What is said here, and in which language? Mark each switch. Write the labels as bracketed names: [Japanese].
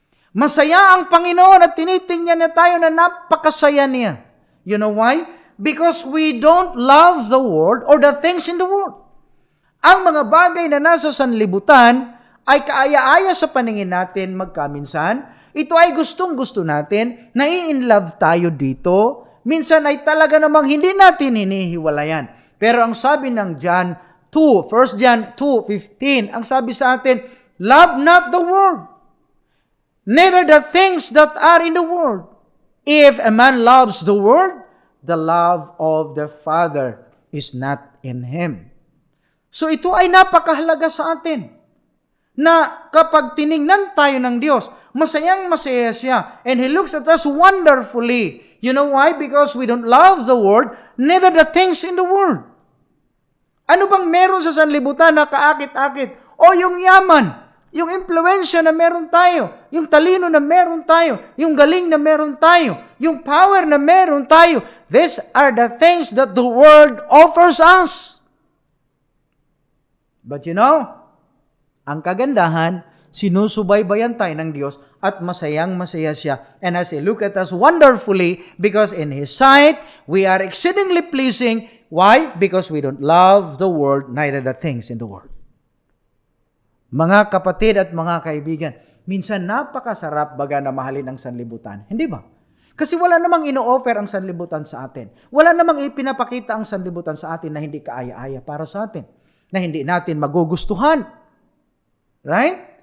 [Filipino] Masaya ang Panginoon at tinitingnan niya tayo na napakasaya niya. [English] You know why? Because we don't love the world or the things in the world. [Filipino] Ang mga bagay na nasa sanlibutan ay kaaya-aya sa paningin natin magkaminsan. Ito ay gustong-gusto natin, nai-inlove tayo dito. Minsan ay talaga namang hindi natin hinihiwalayan. Pero ang sabi ng John 1 John 2:15, ang sabi sa atin, [English] love not the world, [Filipino] neither the things that are in the world. [English] If a man loves the world, the love of the Father is not in him. [Filipino] So ito ay napakahalaga sa atin, na kapag tiningnan tayo ng Diyos, masayang masaya siya. [English] And He looks at us wonderfully. You know why? Because we don't love the world, neither the things in the world. [Filipino] Ano bang meron sa sanlibutan na kaakit-akit? O yung yaman, yung impluensya na meron tayo, yung talino na meron tayo, yung galing na meron tayo, yung power na meron tayo. [English] These are the things that the world offers us. But you know, [Filipino] ang kagandahan, sinusubaybayan tayo ng Diyos at masayang masaya siya. [English] And as He look at us wonderfully, because in His sight, we are exceedingly pleasing. Why? Because we don't love the world, neither the things in the world. [Filipino] Mga kapatid at mga kaibigan, minsan napakasarap baga na mahalin ang sanlibutan. Hindi ba? Kasi wala namang ino-offer ang sanlibutan sa atin. Wala namang ipinapakita ang sanlibutan sa atin na hindi kaaya-aya para sa atin. Na hindi natin magugustuhan. [English] Right?